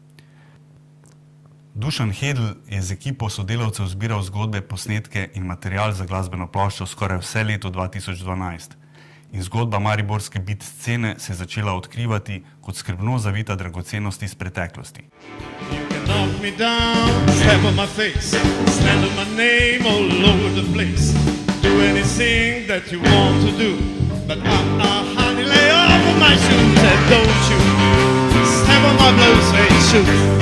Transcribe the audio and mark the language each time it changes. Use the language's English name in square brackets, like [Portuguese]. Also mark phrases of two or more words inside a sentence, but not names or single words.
[Slovenian] Dušan Hedl je z ekipo sodelavcev zbiral zgodbe, posnetke in material za glasbeno ploščo skoraj vse leto 2012. In zgodba mariborske beat scene se je začela odkrivati kot skrbno zavita dragocenost iz preteklosti. [English] You can knock me down, step on my face, slander my name all over the place. Do anything that you want to do, but honey, lay off of my shoes and don't you step on my blue suede shoes.